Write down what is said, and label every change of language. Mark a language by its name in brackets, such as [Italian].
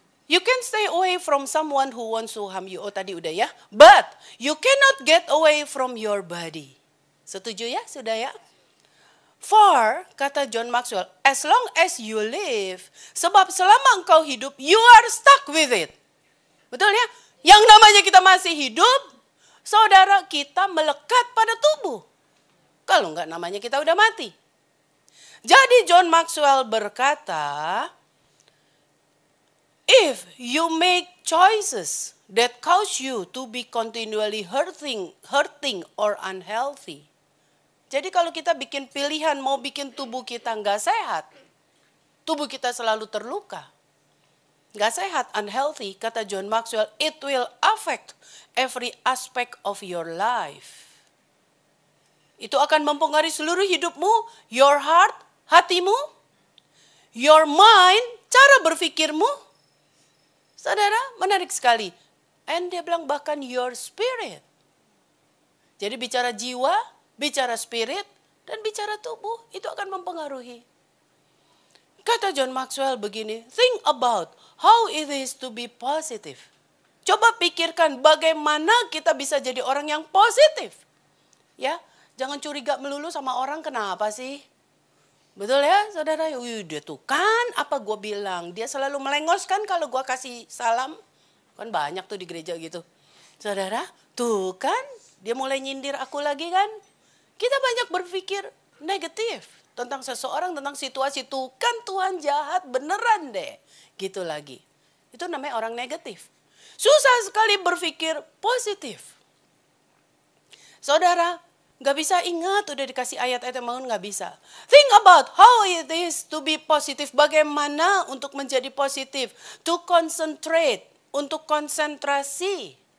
[English] You can stay away from someone who wants to harm you. [Indonesian] Oh tadi udah ya. [English] But you cannot get away from your body. [Indonesian] Setuju ya? Sudah ya? [English] For, [Indonesian] kata [English] John Maxwell, as long as you live. [Indonesian] Sebab selama engkau hidup, [English] you are stuck with it. [Indonesian] Betul ya? Yang namanya kita masih hidup, saudara, kita melekat pada tubuh. Kalau enggak namanya kita udah mati. Jadi John Maxwell berkata, [English] if you make choices that cause you to be continually hurting or unhealthy. [Indonesian] Jadi kalau kita bikin pilihan mau bikin tubuh kita nggak sehat, tubuh kita selalu terluka, nggak sehat, unhealthy, kata John Maxwell, [English] it will affect every aspect of your life. [Indonesian] Itu akan mempengaruhi seluruh hidupmu, [English] your heart, [Indonesian] hatimu, [English] your mind, [Indonesian] cara berpikirmu. Saudara, menarik sekali. And dia bilang bahkan [English] your spirit. [Indonesian] Jadi bicara jiwa, bicara spirit, dan bicara tubuh, itu akan mempengaruhi. Kata John Maxwell begini, [English] think about how it is to be positive. [Indonesian] Coba pikirkan bagaimana kita bisa jadi orang yang positif. Ya, jangan curiga melulu sama orang, kenapa sih? Betul ya saudara? Dia tuh kan apa gue bilang. Dia selalu melengos kan kalau gue kasih salam. Kan banyak tuh di gereja gitu. Saudara, tuh kan dia mulai nyindir aku lagi kan. Kita banyak berpikir negatif tentang seseorang, tentang situasi. Tuh kan Tuhan jahat beneran deh. Gitu lagi. Itu namanya orang negatif. Susah sekali berpikir positif. Saudara, gak bisa ingat, udah dikasih ayat-ayat yang bangun, gak bisa. [English] Think about how it is to be positive. [Indonesian] Bagaimana untuk menjadi positif. [English] To concentrate, [Indonesian] untuk konsentrasi.